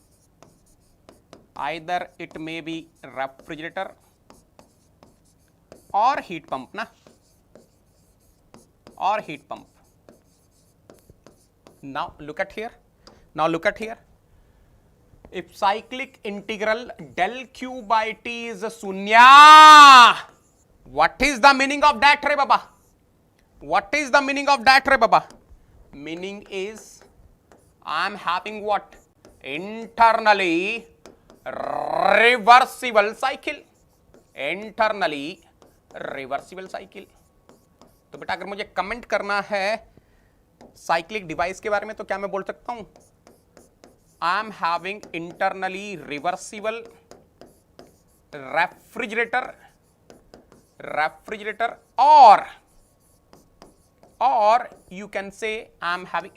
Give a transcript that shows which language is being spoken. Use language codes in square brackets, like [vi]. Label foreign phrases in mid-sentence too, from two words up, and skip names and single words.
[en] Either it may be refrigerator or heat pump na, or heat pump. Now look at here. Now look at here. If cyclic integral del q by t is शून्य, what is the meaning of that [hi] रे बाबा? [en] What is the meaning of that [hi] रे बाबा? [en] Meaning is I am having what? Internally reversible cycle. Internally reversible cycle. [hi] तो बेटा अगर मुझे कमेंट करना है [en] cyclic device [hi] के बारे में तो क्या मैं बोल सकता हूं? [en] I am having internally reversible refrigerator और you can say I am having.